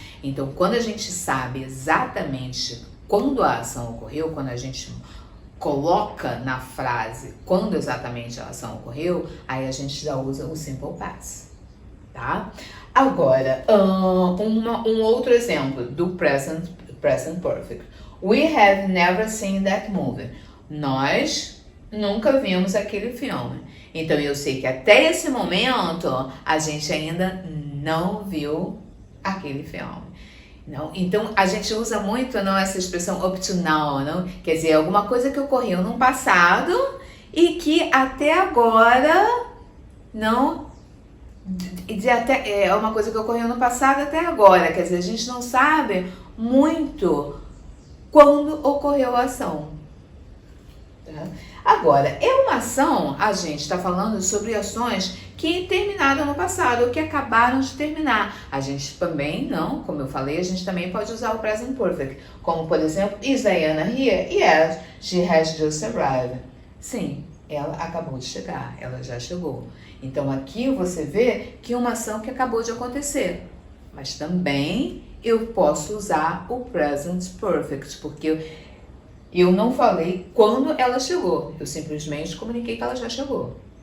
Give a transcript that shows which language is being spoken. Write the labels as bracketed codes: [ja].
[pt] Então, quando a gente sabe exatamente quando a ação ocorreu, quando a gente coloca na frase quando exatamente a ação ocorreu, aí a gente já usa o simple past, tá? Agora, um outro exemplo do present perfect. [en] We have never seen that movie. [pt] Nós nunca vimos aquele filme. Então, eu sei que até esse momento, a gente ainda não viu aquele filme. Não? Então, a gente usa muito essa expressão [en] up to now, [pt] não? Quer dizer, alguma coisa que ocorreu no passado e que até agora não... É uma coisa que ocorreu no passado até agora. Quer dizer, a gente não sabe muito quando ocorreu a ação. Tá? Agora, é uma ação, a gente está falando sobre ações que terminaram no passado ou que acabaram de terminar. A gente também, como eu falei, a gente também pode usar o present perfect. Como, por exemplo, [en] is Diana here? Yes, she has just arrived. [pt] Sim, ela acabou de chegar, ela já chegou. Então, aqui você vê que é uma ação que acabou de acontecer. Mas também eu posso usar o present perfect, porque eu não falei quando ela chegou. Eu simplesmente comuniquei que ela já chegou.